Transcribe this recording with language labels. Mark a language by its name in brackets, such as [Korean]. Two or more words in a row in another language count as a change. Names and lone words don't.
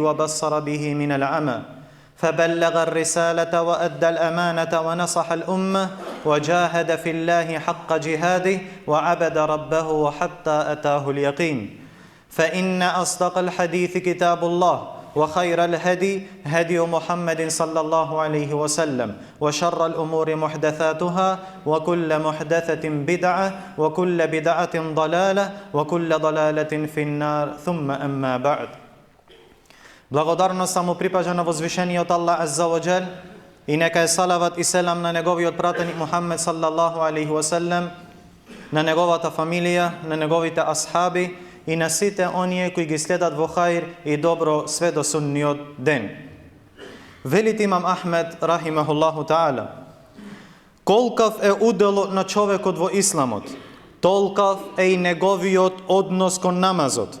[Arabic] وبصر به من العمى فبلغ الرسالة وأدى الأمانة ونصح الأمة وجاهد في الله حق جهاده وعبد ربه حتى أتاه اليقين فإن أصدق الحديث كتاب الله وخير الهدي هدي محمد صلى الله عليه وسلم وشر الأمور محدثاتها وكل محدثة بدعة وكل بدعة ضلالة وكل ضلالة في النار ثم أما بعد. [Macedonian] Благодарноста му припажа на возвишениот Аллах [Arabic] عز وجل [Macedonian] и нека е салават и селам на неговиот пратеник Мухаммед [Arabic] صلى الله عليه وسلم, [Macedonian] на неговата фамилија, на неговите асхаби и на сите оние кои ги следат во хаир и добро све до судниот ден. Велит имам Ахмед [Arabic] رحمه الله تعالى: [Macedonian] колкав е уделот на човекот во исламот, толкав е и неговиот однос кон намазот.